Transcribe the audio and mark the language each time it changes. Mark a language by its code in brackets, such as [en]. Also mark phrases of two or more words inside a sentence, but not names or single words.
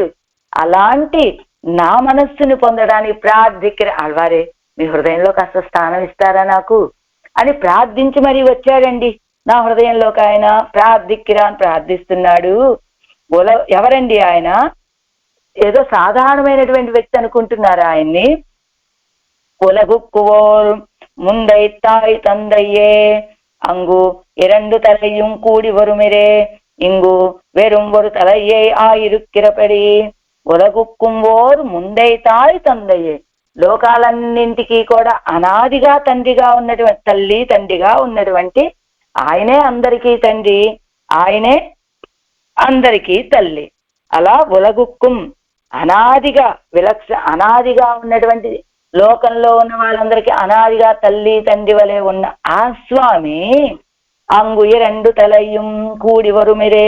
[te] అలాంటి నా మనస్సుని పొందడానికి ప్రార్థిక్కిర, ఆళ్వారే మీ హృదయంలో కాస్త స్థానం ఇస్తారా నాకు అని ప్రార్థించి మరీ వచ్చాడండి నా హృదయంలోకి. ఆయన ప్రార్థిక్కిరా అని ప్రార్థిస్తున్నాడు. ఎవరండి ఆయన? ఏదో సాధారణమైనటువంటి వ్యక్తి అనుకుంటున్నారు ఆయన్ని. [ta] உலகுக்குவோர் முந்தைத்தாய் தந்தையே அங்கு 2 தலையும் கூடி வருமிரே இங்கு வெறும் ஒரு தலையை ஆயிருக்கிறபடி. உலகுக்கும் ஓர் முந்தை தாய் தந்தையே, [te] లోకాలన్నింటికీ కూడా అనాదిగా తండ్రిగా ఉన్నటువంటి తల్లి తండ్రిగా ఉన్నటువంటి ఆయనే అందరికీ తండ్రి, ఆయనే అందరికీ తల్లి. అలా ఉలగుక్కుం అనాదిగా అనాదిగా ఉన్నటువంటి లోకంలో ఉన్న వాళ్ళందరికీ అనాదిగా తల్లి తండ్రి వలె ఉన్న ఆ స్వామి [ta] அங்கு 2 தலையும் கூடி வருமிரே.